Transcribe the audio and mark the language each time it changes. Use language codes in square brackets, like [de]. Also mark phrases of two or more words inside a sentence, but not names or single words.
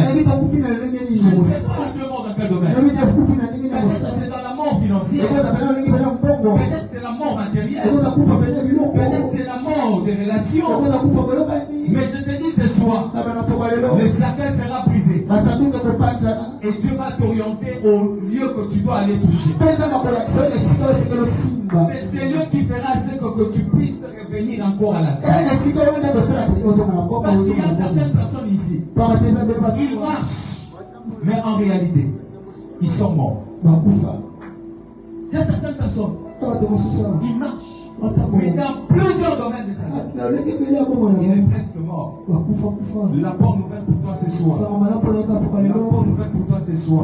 [fr] Je ne sais pas tu es mort dans quel domaine. Peut-être c'est dans la mort financière. Peut-être c'est la mort matérielle. Peut-être c'est la mort des relations. Mais je te dis ce soir, le cercueil sera brisé. Et Dieu va t'orienter au lieu que tu dois aller toucher. [ln] Penza makolakisa esika osekelo simba. [fr] C'est Seigneur qui fera ce que tu puisses revenir encore à la vie. [ln] Esika oyo kosala ozongana mboka [fr] Parce qu'il y a certaines personnes ici, ils marchent, mais en réalité, ils sont morts. [ln] bakufa. [fr] Il y a certaines personnes, ils marchent, mais dans plusieurs domaines de sa vie, il est presque mort. La bonne nouvelle pour toi ce soir. La bonne nouvelle pour toi ce soir.